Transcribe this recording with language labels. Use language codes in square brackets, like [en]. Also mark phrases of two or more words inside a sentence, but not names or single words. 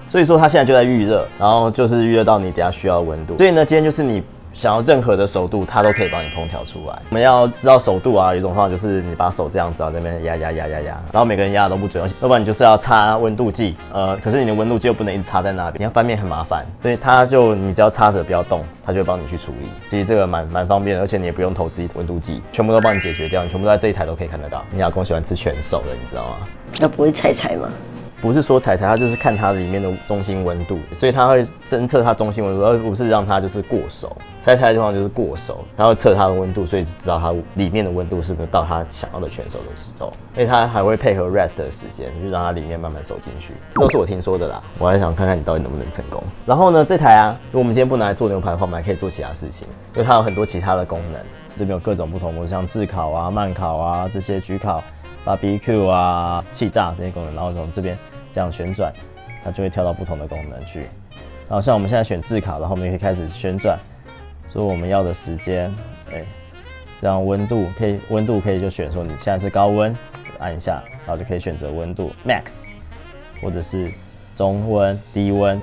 [zh] 所以說它現在就在預熱，然後就是預熱到你等下需要的溫度。所以呢，今天就是你想要任何的熟度，它都可以幫你烹調出來。我們要知道熟度啊，有一種方法就是你把手這樣子啊，在那邊壓，然後每個人壓的都不準，要不然你就是要插溫度計，可是你的溫度計又不能一直插在那邊，你要翻面很麻煩，所以你只要插着不要動，它就會幫你去處理。其實這個蠻方便的，而且你也不用投資溫度計，全部都幫你解決掉，你全部都在這一台都可以看得到。你老公喜歡吃全熟的，你知道嗎？那不會柴柴嗎？不是說踩，它就是看它裡面的中心溫度，所以它會偵測它中心溫度，而不是讓它就是過熟。踩的地方就是過熟，它會測它的溫度，所以知道它裡面的溫度是不是到它想要的全熟的时候。所以它還會配合 rest 的時間，就讓它裡面慢慢熟進去。這都是我聽說的啦，我還想看看你到底能不能成功。然後呢，這台啊，如果我們今天不拿來做牛排的話，我們還可以做其他事情，因為它有很多其他的功能。這邊有各種不同模式，像炙烤啊、慢烤啊這些焗烤、BBQ 啊、氣炸這些功能，然後從這邊這樣旋轉，它就會跳到不同的功能去。然後像我們現在選炙烤，然後我們也可以開始旋轉，說我們要的時間，這樣溫度可以就選說你現在是高溫，按一下，然後就可以選擇溫度 Max， 或者是中溫、低溫。